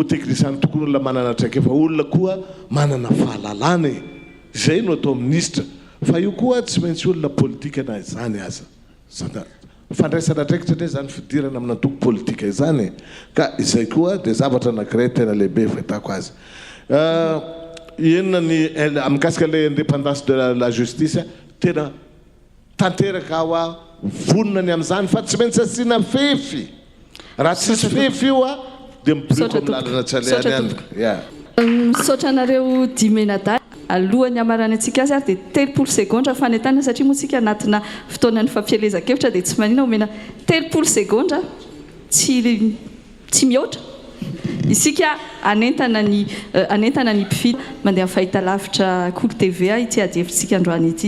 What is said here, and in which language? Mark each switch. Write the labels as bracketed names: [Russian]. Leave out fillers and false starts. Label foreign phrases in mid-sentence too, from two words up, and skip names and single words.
[Malagasy] teknisiana tokony olona manana traika fa olona koa manana fahalalana zay no atao ministra fa io koa tsy maintsy olona politika na izany aza fandraisana traikitra ndray zany fidirana amina toko politika izany ka izay koa dia zavatra anankiray tena lehibe fahitako azy inona ny mikasika [French] le indépendance de la justice [Malagasy] tena tanteraka ao a vonona ny amin'izany fa tsy maintsy asiana fefy raha tsisy fefy io a dia mibiriko amin'ny lalana tsy aleany any misaotra anareo dimenada alohan'ny amarany antsika azy ary dia 3 segondra fanetana satria moa tsika anatina fotoanan'ny fampielezan-kevitra dia tsy manina omena 3 segondra tsy mihoatra isika anentana ny mpifidy mandeha amin'ny fahitalavitra Cool TV ity adihevitsika androany ity